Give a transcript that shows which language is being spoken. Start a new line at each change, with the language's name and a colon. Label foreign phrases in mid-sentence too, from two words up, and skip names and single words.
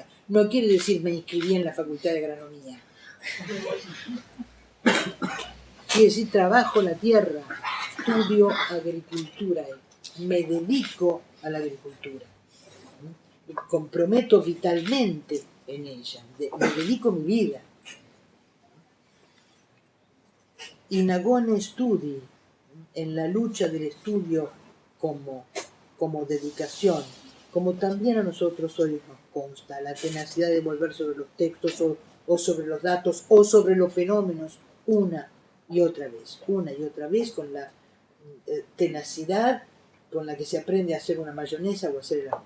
Spanish: No quiere decir me inscribí en la facultad de agronomía. Quiere decir trabajo la tierra, estudio agricultura, me dedico a la agricultura. Me comprometo vitalmente en ella, me dedico mi vida.
Latin: In agone studi,
Spanish: en la lucha del estudio como dedicación, como también a nosotros hoy nos consta, la tenacidad de volver sobre los textos o sobre los datos o sobre los fenómenos una y otra vez, con la tenacidad con la que se aprende a hacer una mayonesa o a hacer el arroz.